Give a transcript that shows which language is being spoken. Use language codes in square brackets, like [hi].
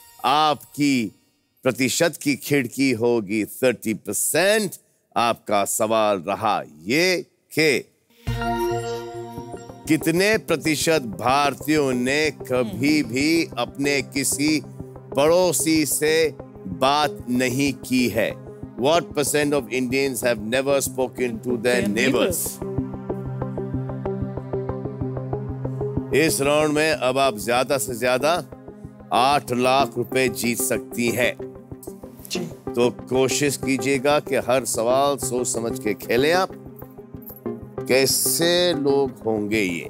[hi] आपकी प्रतिशत की खिड़की होगी 30%। आपका सवाल रहा ये, देखें कितने प्रतिशत भारतीयों ने कभी भी अपने किसी पड़ोसी से बात नहीं की है? [en] What % of Indians have never spoken to their neighbors? [hi] इस राउंड में अब आप ज्यादा से ज्यादा 8 लाख रुपए जीत सकती हैं। तो कोशिश कीजिएगा कि हर सवाल सोच समझ के खेलें आप। कैसे लोग होंगे ये?